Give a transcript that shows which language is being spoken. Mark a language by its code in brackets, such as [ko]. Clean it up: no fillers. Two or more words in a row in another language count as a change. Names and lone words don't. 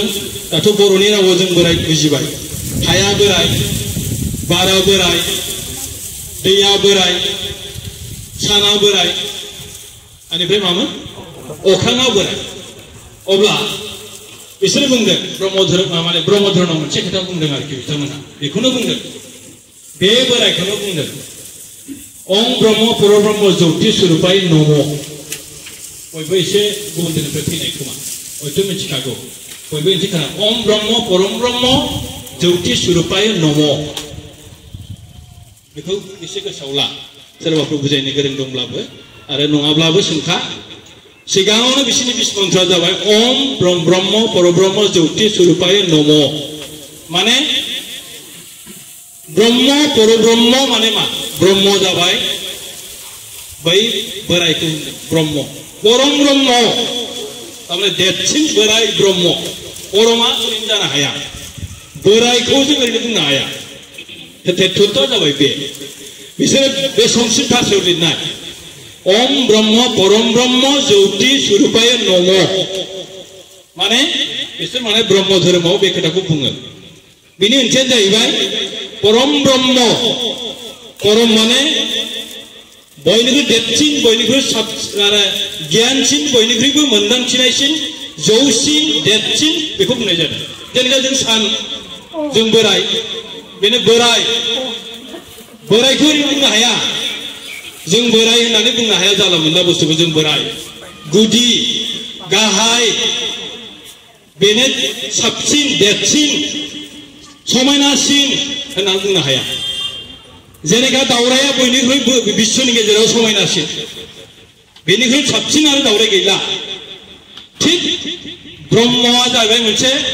[brx] दाथ' बर'नि रावाव जों बोराइ बुजिबाय हाया बोराइ बारा बोराइ दैया बोराइ साना बोराइ बेनिफ्राय मामोन अख्राङा बोराइ अब्ला बिसोरो बुंदों ब्रह्म धोरोमाव मोनसे खोथा बुंदों आरोखि बिथांमोना बेखौनो बुंदों बे बोराइखौनो बुंदों [sa] ओं ब्रह्म परब्रह्म ज्योति स्वरूपाय नमः [brx] बयबो एसे गुबुन धोरोमनिफ्राय फैनाय खोमा हयथ' मिथिखागौ बयबो एसे खोना [sa] ओं ब्रह्म परब्रह्म ज्योति स्वरूपाय नमः [brx] बेखौ एसे गोसोआव ला सोरबाफोर बुजायनो गोरों दंब्लाबो आरो नङाब्लाबो सोंखा सिगाङावनो बिसोरनि बिस मन्त्रआ जाबाय [sa] ओं ब्रह्म परब्रह्म ज्योति स्वरूपाय नमः [brx] माने ब्रह्म परब्रह्म माने मा ब्रह्म जाबाय बै बोराइखौ होनदों ब्रह्म परम ब्रह्म तारमाने देरसिन बोराइ ब्रह्म परमा ओरैनो जानो हाया बोराइखौ जों ओरैनो बुंनो हाया तत्वआ जाबाय बे बिसोरो बे संस्कृत भाषायाव लिरनाय [sa] ओम ब्रह्म परम ब्रह्म ज्योति स्वरूपाय नमः [brx] माने बिसोर माने ब्रह्म धोरोमाव बे खोथाखौ बुङो बिनि ओंथिया जाहैबाय परम ब्रह्म परम माने बयनिख्रुइ देरसिन बयनिख्रुइ गियानसिन बयनिख्रुइबो मोनदांथिनायसिन जौसिन देरसिन बेखौ बुंनाय जादों जेनेबा जों सान जों बोराइ बेनो बोराइखौ ओरैनो बुंनो हाया जों बोराइ होननानै बुंनो हाया जाला मोनला बुस्थुखौ जों बोराइ गुदि गाहाय बेनो साबसिन देरसिन समायनासिन होननानै बुंनो हाया जेनेखा दावराया बयनिख्रुइ बिश्वनि गेजेराव समायनासिन बेनिख्रुइ साबसिन आरो दावराय गैला थिग ब्रह्मआ जाहैबाय मोनसे